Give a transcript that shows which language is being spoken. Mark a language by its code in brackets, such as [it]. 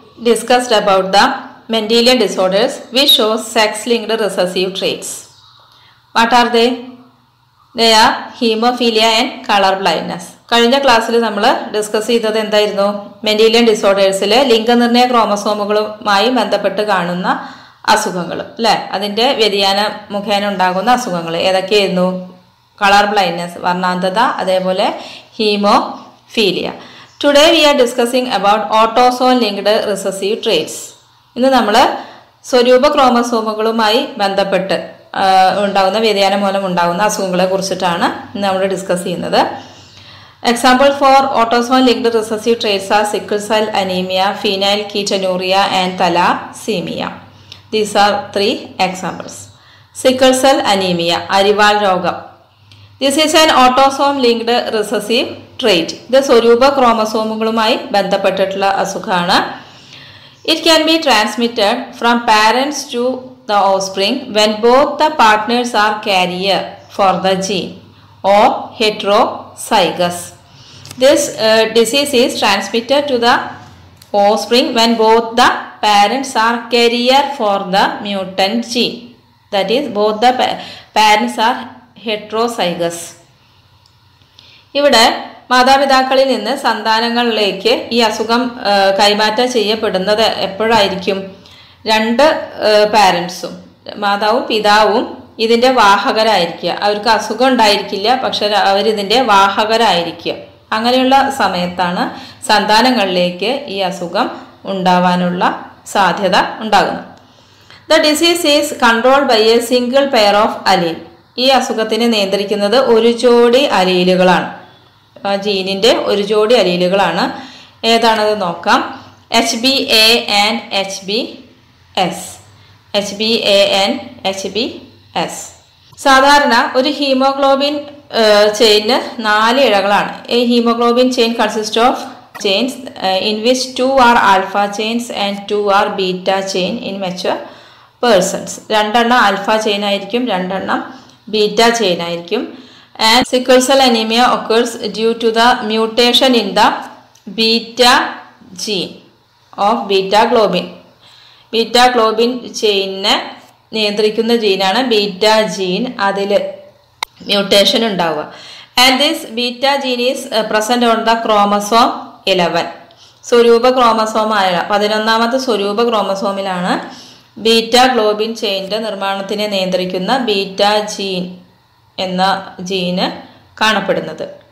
[en] discussed about the Mendelian disorders which show sex-linked recessive traits. What are they? They are hemophilia and color blindness. [ml] കഴിഞ്ഞ ക്ലാസ്സിൽ നമ്മൾ discuss ചെയ്തത് എന്തായിരുന്നു? Mendelian ഡിസോർഡേഴ്സിൽ ലിംഗനിർണയ ക്രോമസോമുകളുമായി ബന്ധപ്പെട്ട് കാണുന്ന അസുഖങ്ങൾ അല്ലേ, അതിൻ്റെ വ്യതിയാന മുഖേന ഉണ്ടാകുന്ന അസുഖങ്ങൾ ഏതൊക്കെയായിരുന്നു? കളർ ബ്ലൈൻഡ്നെസ്, വർണ്ണാന്ധത, അതേപോലെ haemophilia. [en] Today we are discussing about autosome linked recessive traits. [ml] ഇന്ന് നമ്മൾ സ്വരൂപ ക്രോമസോമുകളുമായി ബന്ധപ്പെട്ട് ഉണ്ടാകുന്ന വ്യതിയാനം മൂലം ഉണ്ടാകുന്ന അസുഖങ്ങളെ കുറിച്ചിട്ടാണ് ഇന്ന് നമ്മൾ ഡിസ്കസ് ചെയ്യുന്നത്. [en] Example for autosome linked recessive traits are sickle cell anaemia, phenylketonuria and thalassaemia. These are 3 examples. Sickle cell anemia, അരിവാൾ രോഗം. This is an autosome linked recessive trait. [ml] ഇത് സ്വരൂപ ക്രോമസോമുകളുമായി ബന്ധപ്പെട്ടിട്ടുള്ള അസുഖമാണ്. [en] It can be transmitted from parents to the offspring when both the partners are carrier for the gene or heterozygous. This disease is transmitted to the offspring when both the parents are carrier for the mutant gene. That is, both the parents are heterozygous. [ml] ഇവിടെ മാതാപിതാക്കളിൽ നിന്ന് സന്താനങ്ങളിലേക്ക് ഈ അസുഖം കൈമാറ്റം ചെയ്യപ്പെടുന്നത് എപ്പോഴായിരിക്കും? 2 പാരൻസും, മാതാവും പിതാവും ഇതിൻ്റെ വാഹകരായിരിക്കുക. അവർക്ക് അസുഖം ഉണ്ടായിരിക്കില്ല, പക്ഷെ അവരിതിൻ്റെ വാഹകരായിരിക്കുക. അങ്ങനെയുള്ള സമയത്താണ് സന്താനങ്ങളിലേക്ക് ഈ അസുഖം ഉണ്ടാവാനുള്ള സാധ്യത ഉണ്ടാകുന്നത്. [en] The disease is controlled by a single pair of allele. [ml] ഈ അസുഖത്തിനെ നിയന്ത്രിക്കുന്നത് ഒരു ജോഡി അലീലുകളാണ്. ജീനിൻ്റെ ഒരു ജോഡി അലീലുകളാണ്. ഏതാണത് നോക്കാം. [en] HBA and HBS. HBA and HBS. [ml] സാധാരണ ഒരു haemoglobin ചെയിന് 4 ഇഴകളാണ്. [en] A hemoglobin chain consists of chains in which 2 are alpha chains and 2 are beta chain in mature persons. [ml] 2 alpha chain ആയിരിക്കും, 2 ബീറ്റ ചെയിൻ ആയിരിക്കും. [en] And sickle cell anemia occurs due to the mutation in the beta gene of beta globin. [ml] Beta globin ചെയിനെ നിയന്ത്രിക്കുന്ന ജീനാണ് beta gene. അതിൽ mutation ഉണ്ടാവുക. [en] And this beta gene is present on the chromosome 11. [ml] Swaroopa ക്രോമസോമായ 11ാമത്തെ Swaroopa ക്രോമസോമിലാണ് beta globin ചെയിൻ്റെ നിർമ്മാണത്തിനെ നിയന്ത്രിക്കുന്ന beta gene എന്ന ജീന് കാണപ്പെടുന്നത്.